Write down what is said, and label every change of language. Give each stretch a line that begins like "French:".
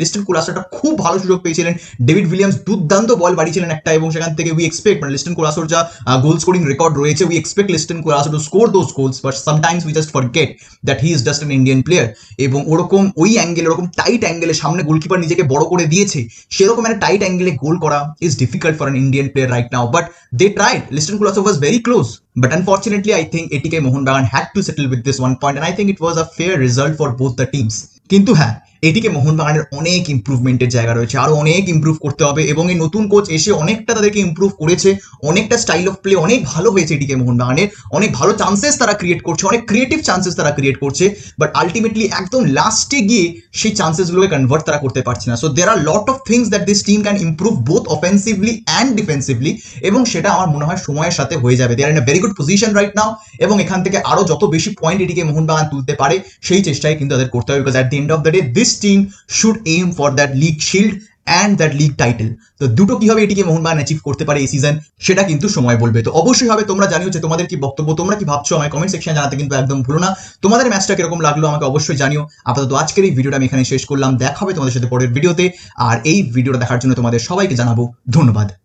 Bangla: Liston callus একটা খুব ভালো সুযোগ পেয়েছিলেন, ডেভিড উইলিয়ামস দুর্দান্ত বল বাড়িয়েছিলেন একটা, এবং সেখান থেকে উই এক্সপেক্ট মানে লিস্টন কোলাসোর যা গোল স্কোরিং রেকর্ড রয়েছে,
English: We expect Liston Colaco to score those goals, but sometimes we just forget that he is just an Indian player.
Bangla: এবং ওরকম ওই অ্যাঙ্গেল, ওরকম টাইট অ্যাঙ্গেলে সামনে গোলকিপার নিজেকে বড় করে দিয়েছে, সেরকম একটা টাইট অ্যাঙ্গেলে গোল করা
English: Is difficult for an Indian player right now, but they tried. Liston Kulasov was very close, but unfortunately I think ATK Mohanbagan had to settle with this 1 point, and I think it was a fair result for both the teams.
Bangla: কিন্তু হ্যাঁ, এটিকে মোহনবাগানের অনেক ইমপ্রুভমেন্টের জায়গা রয়েছে, আরো অনেক improve করতে হবে, এবং এই নতুন কোচ এসে অনেকটা তাদেরকে ইমপ্রুভ করেছে, অনেকটা স্টাইল অফ প্লে অনেক ভালো হয়েছে এটিকে মোহনবাগানের, অনেক ভালো চান্সেস তারা ক্রিয়েট করছে, অনেক ক্রিয়েটিভ চান্সেস তারা ক্রিয়েট করছে, বাট আলটিমেটলি একদম লাস্টে গিয়ে সেই চান্সেসগুলোকে কনভার্ট তারা করতে পারছে না।
English: so there are lot of things that this team can improve both offensively and defensively,
Bangla: এবং সেটা আমার মনে হয় সময়ের সাথে হয়ে যাবে।
English: they are in a very good position right now,
Bangla: এবং এখান থেকে আরো যত বেশি পয়েন্ট এটিকে মোহনবাগান তুলতে পারে সেই চেষ্টাই কিন্তু তাদের করতে হবে,
English: Because at the end of the day this team should aim for that league shield and that league title.
Bangla: তো দুটো কিভাবে এটিকে মোহনবাগান অ্যাচিভ করতে পারে এই সিজন সেটা কিন্তু সময় বলবে। তো অবশ্যই হবে, তোমরা জানিও যে তোমাদের কি বক্তব্য, তোমরা কি ভাবছো আমায় কমেন্ট সেকশনে জানাতে কিন্তু একদম ভুলো না। তোমাদের ম্যাচটা কিরকম লাগলো আমাকে অবশ্যই জানিও। আপাতত আজকের এই ভিডিওটা আমি এখানে শেষ করলাম, দেখা হবে তোমাদের সাথে পরের ভিডিওতে। আর এই ভিডিওটা দেখার জন্য তোমাদের সবাইকে জানাবো ধন্যবাদ।